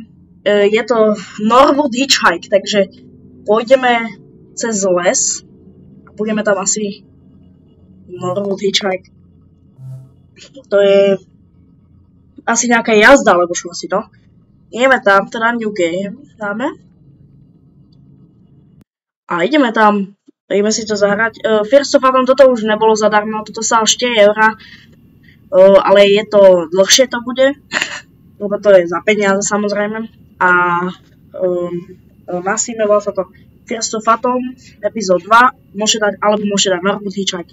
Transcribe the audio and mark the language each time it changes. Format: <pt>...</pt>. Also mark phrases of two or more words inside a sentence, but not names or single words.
<sk>Je to Norwood Hitchhike, takže pôjdeme cez les a budeme tam asi Norwood Hitchhike. To je asi nejaká jazda, alebo čo asi to. Ideme tam, teda</sk> <en>New Game</en> <sk>dáme. A ideme tam, ideme si to zahrať. First of Phantom toto už nebolo zadarmo, toto stálo 4 €, ale je to dlhšie to bude, lebo to je za peniaze samozrejme. A na Steam volá sa to First of Phantom epizód 2, môžete dať, alebo môžete dať Norwood Hitchhike.</sk>